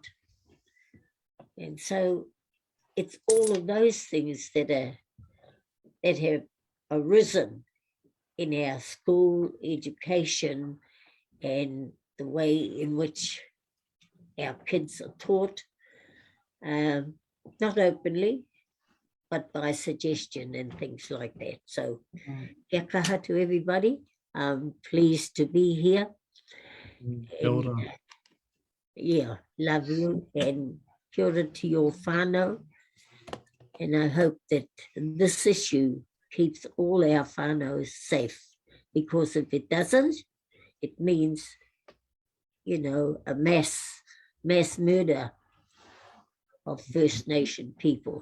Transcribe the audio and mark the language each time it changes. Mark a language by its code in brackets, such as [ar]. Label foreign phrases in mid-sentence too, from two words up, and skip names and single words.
[en] And so it's all of those things that have arisen in our school education and the way in which our kids are taught, not openly, but by suggestion and things like that. So, [mi] kia kaha [en] to everybody. I'm pleased to be here. And, yeah, love you, and [mi] kia ora [en] to your whānau. And I hope that this issue keeps all our whānau safe, because if it doesn't, it means, you know, a mass murder of First Nation people.